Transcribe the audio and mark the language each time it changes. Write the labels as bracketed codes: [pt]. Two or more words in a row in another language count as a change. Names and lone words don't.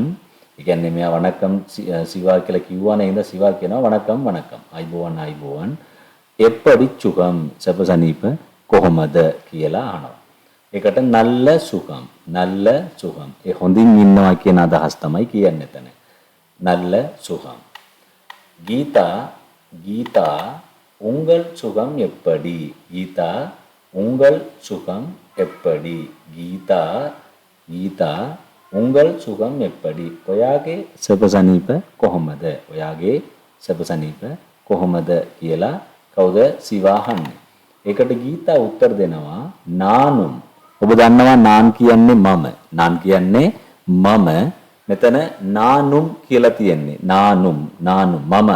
[si] ඒ කියන්නේ මෙයා වණක්කම් සිවා කියලා කිව්වනේ ඉඳ සිවා කියනවා [ta] வணக்கம் வணக்கம் [si] අයිබෝවන් අයිබෝවන්. [ta] எப்படி சுகம் [si] සපසනීප කොහොමද කියලා අහනවා. [ta] ඒකට நல்ல சுகம் நல்ல சுகம். [si] ඒ හොඳින් ඉන්නවා කියන අදහස් තමයි කියන්නේ එතන. [ta] நல்ல சுகம். கீதா கீதா உங்கள் சுகம் எப்படி கீதா உங்கள் சுகம் எப்படி கீதா கீதா உங்கள் சுகம் எப்படி [si] ඔයාගේ සපසනීප කොහොමද ඔයාගේ සපසනීප කොහොමද කියලා කවුද සිවාහන්නේ. ඒකට ගීතා උත්තර දෙනවා නානුම්. ඔබ දන්නවා නාන් කියන්නේ මම. නාන් කියන්නේ මම. මෙතන නානුම් කියලා තියෙන්නේ. [ta] நானும் நானும் [si] මමත්.